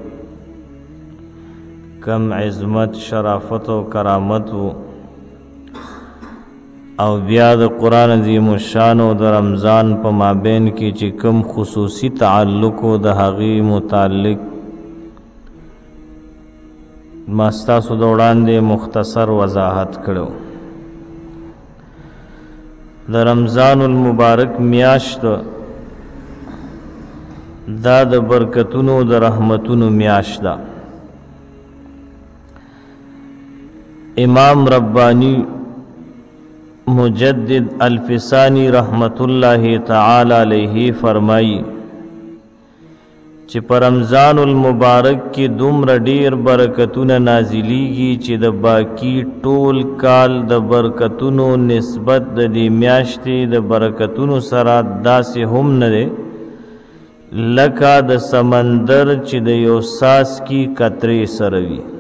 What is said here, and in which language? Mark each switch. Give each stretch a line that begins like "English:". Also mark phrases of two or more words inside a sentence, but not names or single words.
Pashto: کم عظمت شرافت او کرامت او بیا د قرآن عظیم الشان او د رمضان په مابین کې چې کم خصوصي تعلق او د هغې متعلق ما ستاسو د وړاندې مختصر وضاحت کړو. د رمضان المبارک میاشت دا د برکتونو د رحمتونو میاشت ده. امام ربانی مجدد الفسانی رحمت اللہ تعالی علیہ فرمائی چې پر رمضان المبارک کی دومره ډیر برکتونه نازلیږي چې د باقی ټول کال د برکتونو نسبت د دې میاشتې د برکتونو سره داسې هم نه دی لکه د سمندر چې د یو څاڅکي قطرې سره وي.